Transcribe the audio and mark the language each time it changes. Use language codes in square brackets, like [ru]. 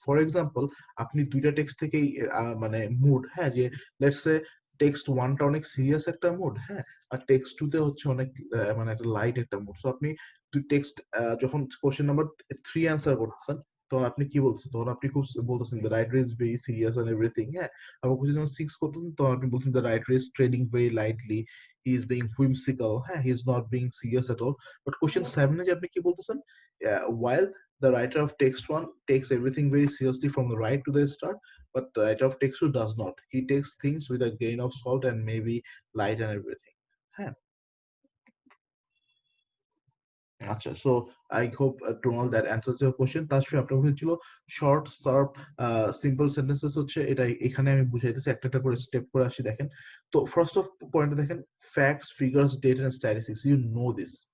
[bn] For example, আপনি দুইটা text থেকেই মানে মুড, হ্যাঁ, যে লেটস সে টেক্সট 1টা অনেক সিরিয়াস একটা মুড, হ্যাঁ, আর টেক্সট 2তে হচ্ছে অনেক মানে একটা লাইট একটা মুড। সো আপনি দুই টেক্সট যখন কোশ্চেন নাম্বার 3 অ্যান্সার করতেছেন, তখন আপনি কি বলতেছেন, তখন আপনি খুব বলতেছেন [en] the writer is very serious and everything, [bn] হ্যাঁ। আবার কোশ্চেন যখন 6 করতেছেন, তখন আপনি বলছেন [en] The writer is treading very lightly, he is being whimsical, হ্যাঁ, he is not being serious at all. But [bn] question 7 এ যে আপনি কি বলতেছেন, [en] while the writer of text 1 takes everything very seriously from the right to the start, but the writer of text 2 does not. He takes things with a grain of salt and maybe light and everything. হ্যাঁ, আচ্ছা, so I hope tonal that answers your question. [bn] Tasfi, আপনার question ছিল short, sharp, simple sentences হচ্ছে এটা, এখানে আমি বুঝাইতেছি একটা একটা করে স্টেপ করে আসি। [en] দেখেন, তো first of পয়েন্টে দেখেন facts, figures, data and statistics, you know this,